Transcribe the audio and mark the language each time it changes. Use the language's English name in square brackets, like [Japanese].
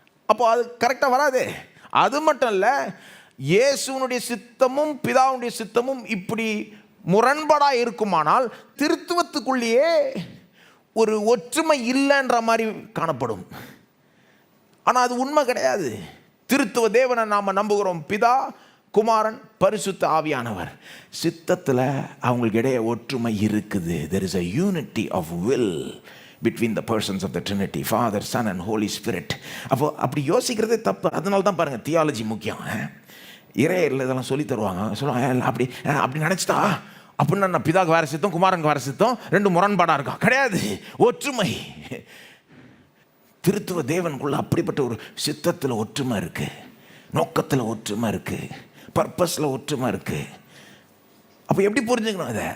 [Tamil] அப்போ அது கரெக்டாக வராது. அது மட்டும் இல்லை, இயேசுனுடைய சித்தமும் பிதாவுடைய சித்தமும் இப்படி முரண்பாடாக இருக்குமானால் திருத்துவத்துக்குள்ளேயே ஒரு ஒற்றுமை இல்லைன்ற மாதிரி காணப்படும். ஆனால் அது உண்மை கிடையாது. திருத்துவ தேவனை நாம் நம்புகிறோம். பிதா, குமாரன், பரிசுத்த ஆவியானவர். சித்தத்தில் அவங்களுக்கு இடையே ஒற்றுமை இருக்குது. [English] There is a unity of will between the persons of the Trinity, Father, Son and Holy Spirit. [Tamil] அப்போ அப்படி யோசிக்கிறதே தப்பு. அதனால தான் பாருங்கள், தியாலஜி முக்கியம். இறையில் இதெல்லாம் சொல்லி தருவாங்க. சொல்லுவாங்க, அப்படி நினச்சிட்டா அப்படின்னா நான் பிதாவுக்கு வேறு சித்தம், குமாரனுக்கு வேறு சித்தம், ரெண்டு முரண்பாடாக இருக்கா? கிடையாது, ஒற்றுமை. திருத்துவ தேவனுக்குள்ள அப்படிப்பட்ட ஒரு சித்தத்தில் ஒற்றுமை இருக்குது, நோக்கத்தில் ஒற்றுமை இருக்குது, பர்பஸில் ஒற்றுமை இருக்குது. அப்போ எப்படி புரிஞ்சுக்கணும் அதை?